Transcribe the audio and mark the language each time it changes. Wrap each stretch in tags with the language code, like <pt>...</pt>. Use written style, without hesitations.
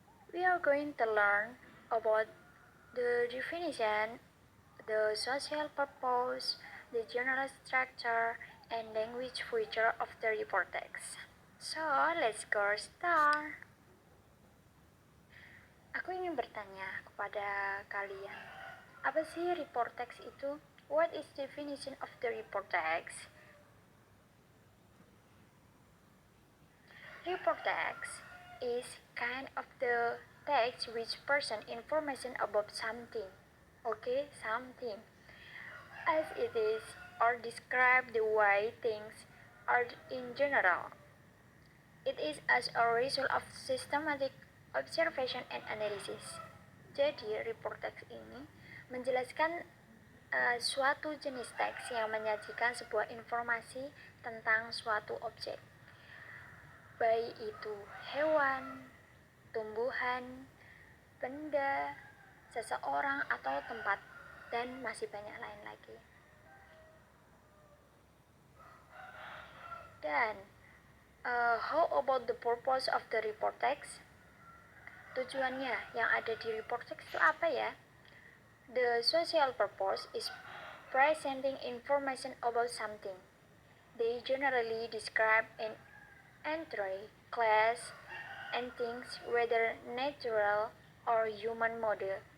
<en>We are going to learn about the definition, the social purpose, the general structure, and language feature of the report text. So, let's go start.</en> <id>Aku ingin bertanya kepada kalian, apa sih report text itu?</id> <en>What is definition of the report text? Report text is kind of the text which present information about something. Okay, something. As it is or describe the way things are in general. It is as a result of systematic observation and analysis.</en> <id>Jadi, report text ini menjelaskan suatu jenis teks yang menyajikan sebuah informasi tentang suatu objek, baik itu hewan, tumbuhan, benda, seseorang atau tempat, dan masih banyak lain lagi. Dan</id> <en>how about the purpose of the report text?</en> <id>Tujuannya yang ada di report text itu apa ya?</id> <en>The social purpose is presenting information about something. They generally describe an entry, class, and things, whether natural or human model.</en>